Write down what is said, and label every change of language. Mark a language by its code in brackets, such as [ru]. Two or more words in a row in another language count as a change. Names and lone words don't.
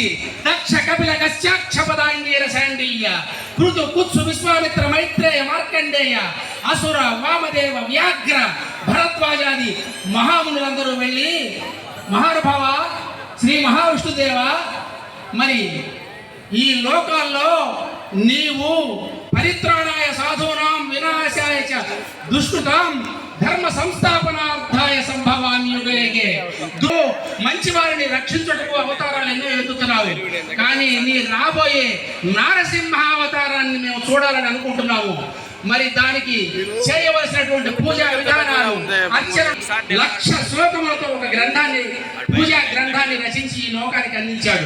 [te] దక్ష, కపిల, కశ్యాక్షపదాంగీర, శాండీయ, కృతు, కుత్సు, విశ్వామిత్ర, మైత్రేయ, మార్కండేయ, అసుర, వామదేవ, వ్యాఘ్ర, భరద్వాజాది మహామునులందరూ వెళ్ళి, మహానుభావ శ్రీ మహావిష్ణుదేవ, మరి ఈ లోకాల్లో నీవు [sa] పరిత్రాణాయ సాధూనాం వినాశాయ చ దుష్కృతాం ధర్మ సంస్థాపనార్థాయ సంభవామి యుగేగే, [te] మంచి వారిని రక్షించుటకు అవతారాలు ఎన్నో ఎత్తుతున్నావు, కానీ నీ రాబోయే నారసింహ అవతారాన్ని మేము చూడాలని అనుకుంటున్నాము. మరి దానికి చేయవలసినటువంటి పూజా విధానాలు, అర్చన, 1,00,000 శ్లోకములతో ఒక గ్రంథాన్ని, పూజా గ్రంథాన్ని రచించి ఈ లోకానికి అందించాడు.